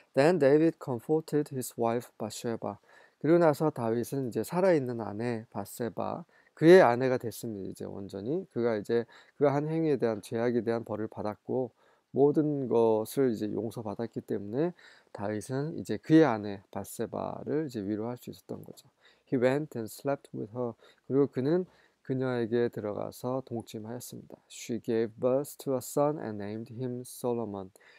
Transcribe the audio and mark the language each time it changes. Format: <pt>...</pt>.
<en>Then David comforted his wife Bathsheba.</en> <ko>그리고 나서 다윗은 이제 살아있는 아내 바세바 그의 아내가 됐습니다. 이제 온전히 그가 한 행위에 대한 죄악에 대한 벌을 받았고 모든 것을 이제 용서받았기 때문에 다윗은 이제 그의 아내 바세바를 이제 위로할 수 있었던 거죠.</ko> <en>He went and slept with her.</en> <ko>그리고 그는 그녀에게 들어가서 동침하였습니다.</ko> <en>She gave birth to a son and named him Solomon.</en>